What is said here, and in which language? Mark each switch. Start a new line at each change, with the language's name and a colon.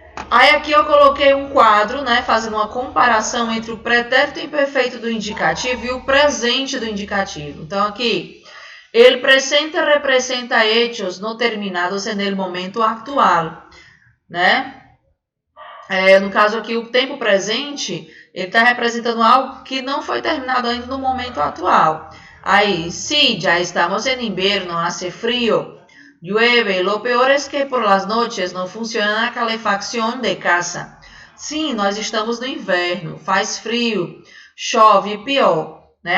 Portuguese: Aí aqui eu coloquei um quadro, né, fazendo uma comparação entre o pretérito imperfeito do indicativo e o presente do indicativo. Então aqui,
Spanish: el presente representa hechos no terminados en el momento actual, né?
Portuguese: No caso aqui, o tempo presente, ele está representando algo que não foi terminado ainda no momento atual.
Spanish: Aí, sí, ya estamos en invierno, hace frío, llueve, lo peor es que por las noches no funciona la calefacción de casa.
Portuguese: Sim, nós estamos no inverno, faz frio, chove e pior, né?